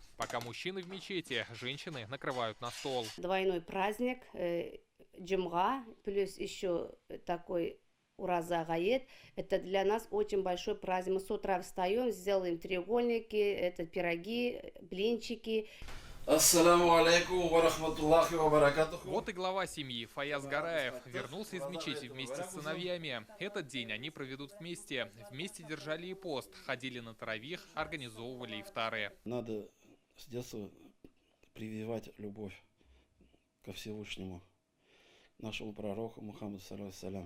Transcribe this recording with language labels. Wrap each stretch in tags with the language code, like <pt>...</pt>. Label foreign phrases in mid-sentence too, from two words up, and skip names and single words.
<ru>Пока мужчины в мечети, женщины накрывают на стол. Двойной праздник, джумга, плюс еще такой Ураза Гаят. Это для нас очень большой праздник. Мы с утра встаем, сделаем треугольники, это пироги, блинчики.</ru> <ar>السلام عليكم ورحمة الله وبركاته.</ar> <ru>Вот и глава семьи Фаяз Гараев вернулся из мечети вместе с сыновьями. Этот день они проведут вместе. Вместе держали и пост, ходили на таравих, организовывали ифтары. Надо с детства прививать любовь ко Всевышнему, нашему пророку Мухаммаду салям.</ru>